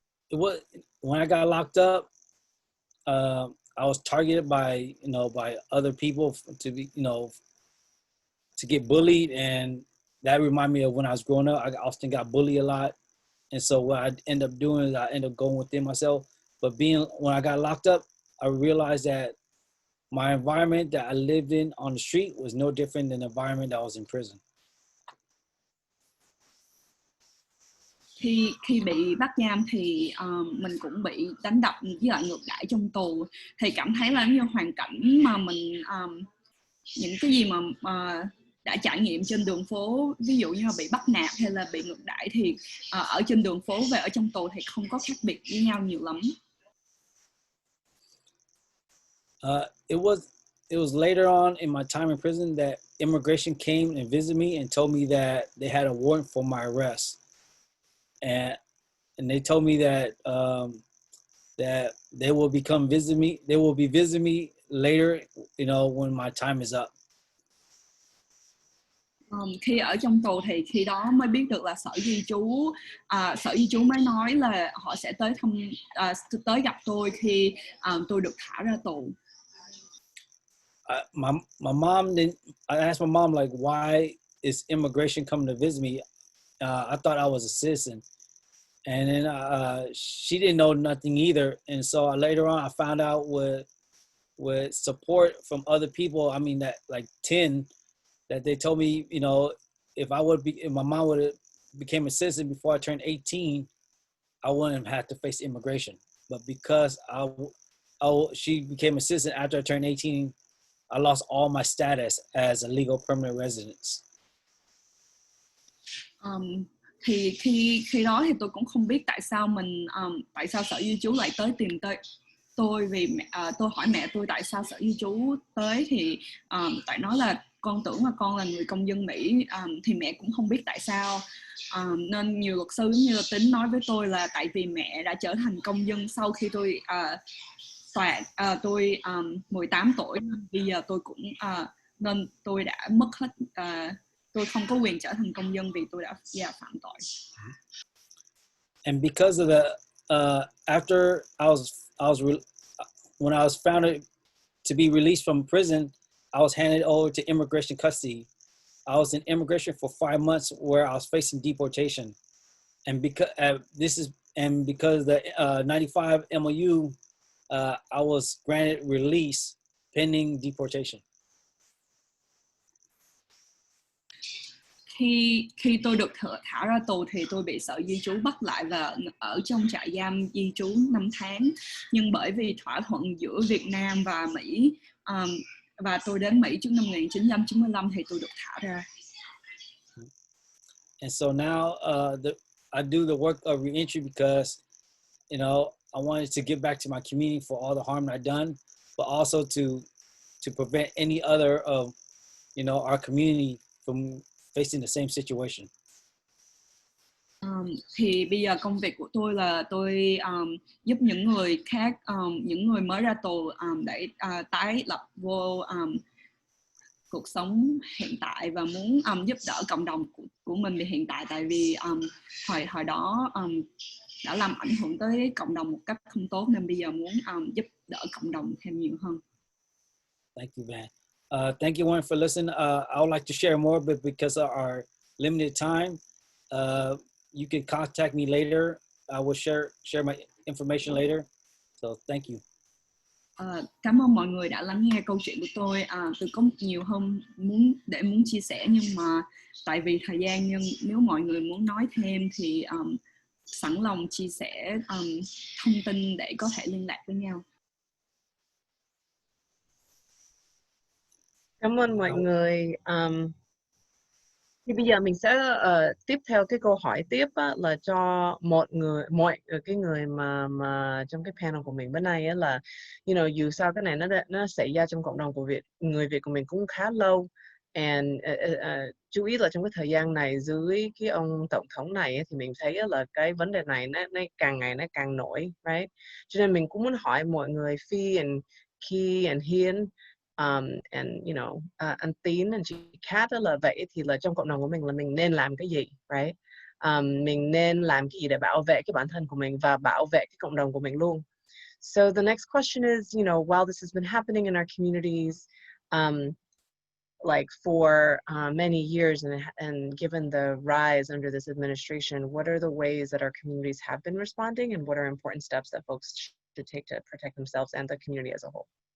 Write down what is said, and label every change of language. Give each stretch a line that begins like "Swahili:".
English: When I got locked up, I was targeted by other people to get bullied, and that reminded me of when I was growing up. I often got bullied a lot, and so what I end up doing is I end up going within myself. But when I got locked up, I realized that my environment that I lived in on the street was no different than the environment that I was in prison.
Vietnamese: Khi bị bắt giam thì mình cũng bị đánh đập với lại ngược đãi trong tù, thì cảm thấy là như hoàn cảnh mà mình những cái gì mà đã trải nghiệm trên đường phố, ví dụ như là bị bắt nạt hay là bị ngược đãi, thì ở trên đường phố và ở trong tù thì không có khác biệt với nhau nhiều lắm.
English: It was later on in my time in prison that immigration came and visited me and told me that they had a warrant for my arrest, and they told me that that they will visit me. They will be visiting me later, you know, when my time is up.
Vietnamese: Khi ở trong tù thì khi đó mới biết được là sở di trú mới nói là họ sẽ tới gặp tôi khi tôi được thả ra tù.
English: My mom didn't. I asked my mom, like, why is immigration coming to visit me? I thought I was a citizen, and then she didn't know nothing either. And so later on, I found out with support from other people. I mean, that like 10, that they told me, you know, if my mom would have became a citizen before I turned 18, I wouldn't have to face immigration. But because she became a citizen after I turned 18, I lost all my status as a legal permanent resident.
Vietnamese: Thì khi đó thì tôi cũng không biết tại sao sở di trú lại tìm tôi, vì tôi hỏi mẹ tôi tại sao sở di trú tới, thì tại nói là con tưởng là con là người công dân Mỹ, thì mẹ cũng không biết tại sao. Nên nhiều luật sư giống như là Tính nói với tôi là tại vì mẹ đã trở thành công dân sau khi tôi 18 tuổi, bây giờ tôi cũng nên tôi đã mất hết, tôi không có quyền trở thành công dân vì tôi đã phạm tội.
English: And because of the after when I was found to be released from prison, I was handed over to immigration custody. I was in immigration for 5 months where I was facing deportation, and because because the 95 MOU, I was granted release pending deportation.
Vietnamese: Khi tôi được thả ra tù thì tôi bị sở di trú bắt lại và ở trong trại giam di trú 5 tháng. Nhưng bởi vì thỏa thuận giữa Việt Nam và Mỹ, và tôi đến Mỹ trước năm 1995 thì tôi được thả ra.
English: And so now I do the work of reentry because, you know, I wanted to give back to my community for all the harm I've done, but also to prevent any other of, you know, our community from facing the same situation.
Vietnamese: Thì bây giờ công việc của tôi là tôi giúp những người khác, những người mới ra tù để tái lập vô cuộc sống hiện tại và muốn giúp đỡ cộng đồng của mình về hiện tại, tại vì hồi đó đã làm ảnh hưởng tới cộng đồng một cách không tốt, nên bây giờ muốn giúp đỡ cộng đồng thêm nhiều hơn.
English: Thank you, man. Thank you, everyone, for listening. I would like to share more, but because of our limited time, you can contact me later. I will share my information later. So thank you.
Vietnamese: Cảm ơn mọi người đã lắng nghe câu chuyện của tôi. Tôi có nhiều hơn muốn chia sẻ, nhưng mà tại vì thời gian, nhưng nếu mọi người muốn nói thêm thì sẵn lòng chia sẻ thông tin để có thể liên lạc với nhau. Cảm ơn mọi người. Thì bây giờ mình sẽ tiếp theo cái câu hỏi tiếp á, là cho mọi cái người mà trong cái panel của mình bữa nay á, là dù sao cái này nó xảy ra trong cộng đồng của người Việt của mình cũng khá lâu, and chú ý là trong cái thời gian này dưới cái ông tổng thống này ấy, thì mình thấy là cái vấn đề này nó càng ngày nó càng nổi, right? Cho nên mình cũng muốn hỏi mọi người, Phi and Key and Hiên, and anh Tín and chị Kat là vậy thì là trong cộng đồng của mình là mình nên làm cái gì, right? Mình nên làm cái gì để bảo vệ cái bản thân của mình và bảo vệ cái cộng đồng của mình luôn.
English: So the next question is, while this has been happening in our communities, like for many years, and given the rise under this administration, what are the ways that our communities have been responding, and what are important steps that folks should take to protect themselves and the community as a whole?